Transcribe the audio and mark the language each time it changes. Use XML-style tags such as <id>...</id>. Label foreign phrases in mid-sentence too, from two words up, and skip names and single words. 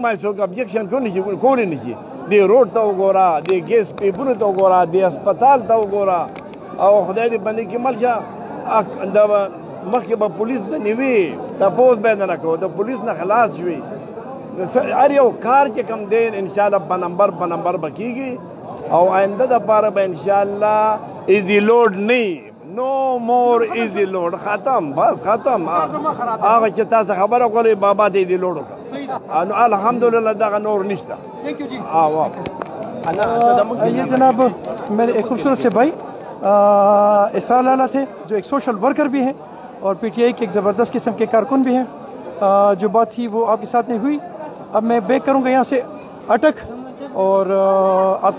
<ps>ما څوک ابجیکشن کولی نه شي، دی روډ ته وګوره، دی ګیس پیپونو ته وګوره، دی هسپتال ته وګوره، او خدای دې بندې کې ملشه دا مخکې به پولیس د نیوي تپوس به نه کوو، د پولیس نه خلاص شوي، هر یو کار چې کوم دی انشاءالله په نمبر به کیږي، او آینده دپاره به انشاءالله ایزي لوډ نه نو مور ایزي لوډ ختم، بس ختم. هغه چې تاسو خبره کولی بابا د ایزي لوډ وکړه، الحمدلله دغه نور نشته.</ps> <ur>یہ جناب میرے ایک خوبصورت سے بھائی اسرار لالہ تھے، جو ایک</ur> <en>social worker</en> <ur>بھی ہیں اور PTI کے ایک زبردست قسم کے کارکن بھی ہیں. جو بات تھی وہ آپ کے ساتھ نہیں ہوئی۔ اب میں بیک کروں گا یہاں سے اٹک، اور آپ کی دعائیں چاہیے.</ur>